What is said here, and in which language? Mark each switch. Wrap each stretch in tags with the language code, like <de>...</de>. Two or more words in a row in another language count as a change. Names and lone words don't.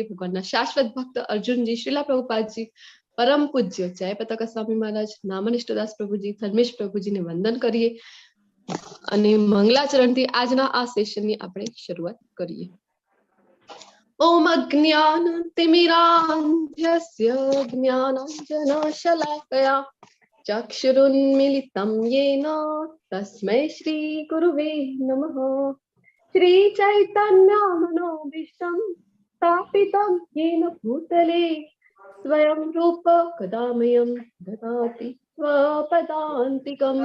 <gu>ભગવાનના શાશ્વત ભક્ત અર્જુનજી, શ્રીલા પ્રભુપાદજી, પરમ પૂજ્ય જય પતાકા સ્વામી મહારાજ, નામનિષ્ઠદાસ પ્રભુજી, ધર્મેશ પ્રભુજીને વંદન કરીએ અને મંગલાચરણથી આજના આ સેશનની આપણે શરૂઆત કરીએ।</gu> <sa>ઓમ અજ્ઞાનતિમિરાન્ધસ્ય જ્ઞાનાંજનશલાકયા ચક્ષુરુન્મિલિतं येन तस्मै श्री गुरुवे नमः। श्री चैतन्यमनोभीष्टं स्थापितं येन भूतले स्वयं रूप कदामयं ददाति स्वपदान्तिकं।</sa>